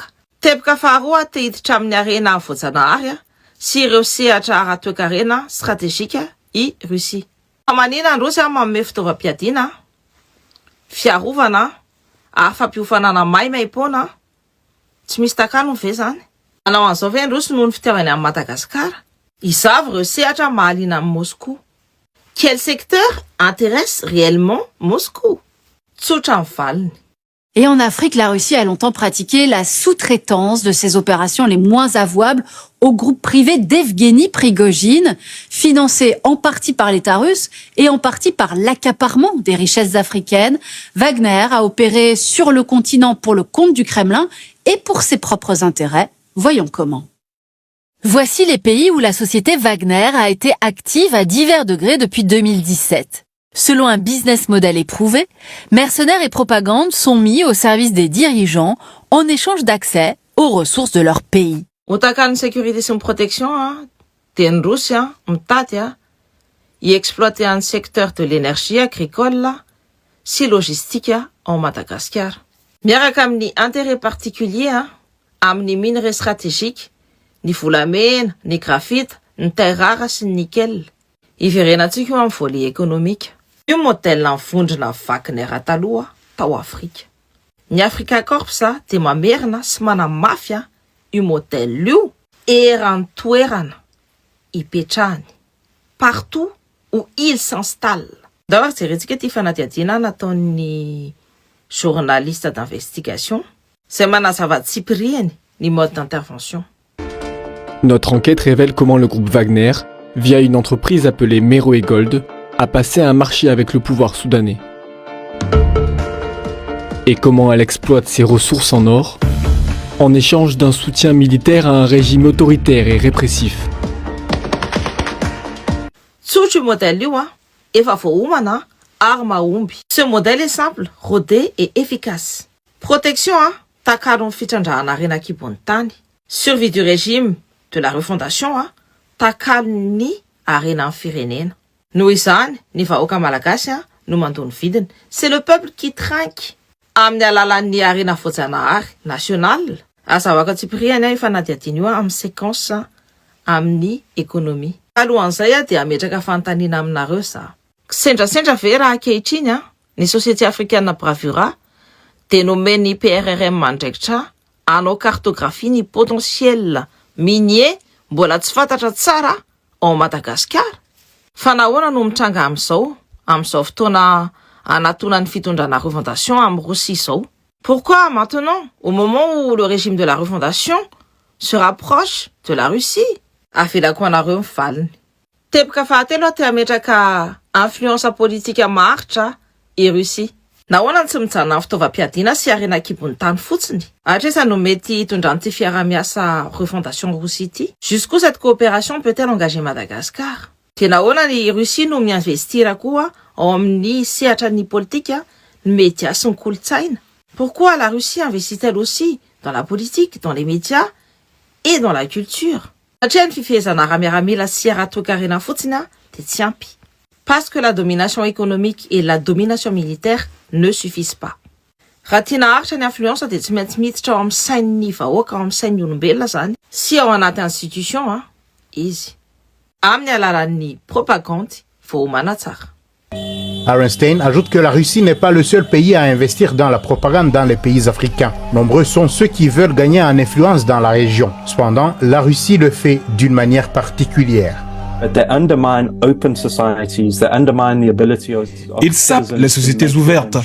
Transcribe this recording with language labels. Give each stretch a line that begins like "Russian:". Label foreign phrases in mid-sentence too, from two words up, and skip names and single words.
Malagasy: Teboka faharoa te hiditra amin'ny arena voajanahary sy ireo sehatra ara-toekarena stratégique i Russie. Manina ny Rosy manome fitaovam-piadiana, fiarovana, ary fampiofanana maimai-pona, tsy misy takano ve zany? Manao an'izao ve ny Rosy noho ny fitiavany amin'ny Madagasikara? Izavy ireo sehatra mahaliana amin'ny Moscou.
French: Quel secteur intéresse réellement Moscou?
Malagasy: Tsotra ny valiny.
French: Et en Afrique, la Russie a longtemps pratiqué la sous-traitance de ses opérations les moins avouables au groupe privé d'Evgeny Prigojine, financé en partie par l'État russe et en partie par l'accaparement des richesses africaines. Wagner a opéré sur le continent pour le compte du Kremlin et pour ses propres intérêts. Voyons comment. Voici les pays où la société Wagner a été active à divers degrés depuis 2017. Selon un
English: business model
French: éprouvé, mercenaires et propagande sont mis au service des dirigeants en échange d'accès aux ressources de leur pays.
Malagasy: Otakany sécurité sy protection de ny Rosy mitady
French: exploiter un secteur de l'énergie agricole
Malagasy: sy
French: logistique en Madagascar.
Malagasy: Miaraka amin'ny
French: intérêt particulier
Malagasy: amin'ny
French: minerais stratégique,
Malagasy: ny volamena, ny graphite, ny
French: terre rare
Malagasy: sy ny nickel. Iverenantsika eo amin'ny
French: volet économique.
Malagasy: Io modèle ny vondrona Wagner taloha tao Afrika. Ny Africa Corps de mamerina sy manamafy io modèle io eran-toerana ipetrahany
French: partout où il s'installe. D'abord,
Malagasy: jerentsika ty fanadihadiana nataon'ny
French: journaliste d'investigation
Malagasy: izay manazava tsipiriany ny
French: mode d'intervention. Notre enquête révèle comment le groupe Wagner, via une entreprise appelée Meroe Gold, a passé un marché avec le pouvoir soudanais. Et comment elle exploite ses ressources en or en échange d'un soutien militaire à un régime autoritaire et répressif.
Malagasy: Tsotro modèle io efa voaomana ary mahomby.
French: Ce modèle est simple, rodé et efficace.
Malagasy: Protection takalon'ny fitrandrahana renakibon'ny tany.
French: Survie du régime de la refondation
Malagasy: takalon'ny arenan'ny firenena. Noho izany ny vahoaka malagasy no mandony vidiny.
French: C'est le peuple qui trinque
Malagasy: amin'ny alalan'ny arena voajanahary
French: national.
Malagasy: Azavaka Tsipriany efa nadiadiny io amin'ny séquence amin'ny économie. Alohan'izay dia ametraka fanontaniana aminareo za. Sendrasendra ve raha ankehitriny ny Société africaine Bravura de nomeny PRRM mandraikitra hanao cartographie ny
French: potentiel minier
Malagasy: mbola tsy fantatra tsara ao Madagascar. Fa nahoana no mitranga amin'izao fotoana anatona ny fitondrana refondation amin'ny Russie zao?
French: Pourquoi maintenant, au moment où le régime de la refondation se rapproche de la Russie?
Malagasy: Avelako anareo mivaliny. Teboka fahatelo te ametraka influence politika maharitra i Russie. Nahoana tsy mijanona amin'ny fitaovam-piadiana sy arena kibon'ny tany fotsiny? Atresa no mety hitondrany ty fiara-miasa refondation Russie ity?
French: Jusqu'où cette coopération peut-elle engager Madagascar?
Malagasy: De nahoana ny Russie no miinvestira koa ao amin'ny sehatra ny politika, ny média sy ny kolotsaina?
French: Pourquoi la Russie investit-elle aussi dans la politique, dans les médias et dans la culture?
Malagasy: Satria ny fifehezana ramiaramila sy ara-toekarena fotsiny de tsy ampy.
French: Parce que la domination économique et la domination militaire ne suffisent pas.
Malagasy: Raha tiana haritra ny influence de tsy maintsy miditra ao amin'ny sain'ny vahoaka, ao amin'ny sain'ny olombelona zany, sy ao anaty institution izy. Amin'ny alalan'ny propagande vao homana tsara.
French: Arenstein ajoute que la Russie n'est pas le seul pays à investir dans la propagande dans les pays africains. Nombreux sont ceux qui veulent gagner en influence dans la région. Cependant, la Russie le fait d'une manière particulière. Ils sapent les sociétés ouvertes.